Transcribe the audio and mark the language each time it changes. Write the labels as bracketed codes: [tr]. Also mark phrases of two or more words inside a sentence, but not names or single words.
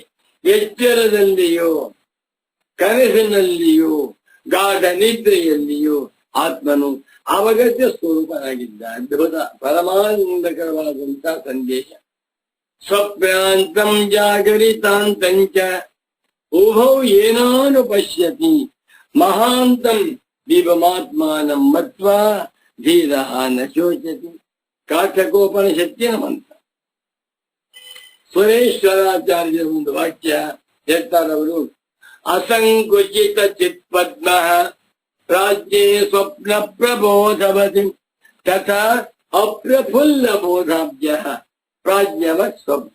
[kn] ಎಚ್ಚರದಲ್ಲಿಯೂ ಕನಸಿನಲ್ಲಿಯೂ ಗಾಢ ನಿದ್ರೆಯಲ್ಲಿಯೂ ಆತ್ಮನು ಅವಗತ್ಯ ಸ್ವರೂಪನಾಗಿದ್ದ. ಅದ್ಭುತ ಪರಮಾನಂದಕರವಾದಂತಹ ಸಂದೇಶ. [sa] ಸ್ವಪ್ನಾಂತಂ ಜಾಗರಿತಾಂತಂಚ ಉಭೌ ಏನಾನು ಪಶ್ಯತಿ ಮಹಾಂತಂ ದೀಪಮಾತ್ಮಾನಂ ಮತ್ವಾ ಧೀರ ನ ಶೋಚತಿ. [kn] ಕಾಠಕೋಪನಿಷತ್ತಿನ ಮಂತ್ರ. ಸುರೇಶ್ವರಾಚಾರ್ಯರ ಒಂದು ವಾಕ್ಯ ಹೇಳ್ತಾರವರು, [sa] ಅಸಂಕುಚಿತ ಚಿತ್ಪದ್ಮ ಪ್ರಾಜ್ಞೆ ಸ್ವಪ್ನ ಪ್ರಬೋಧವತಿ ತಥಾ ಅಪ್ರಫುಲ್ಲ ಬೋಧಾಭ್ಯ ಪ್ರಾಜ್ಞವ ಸ್ವಪ್ನ.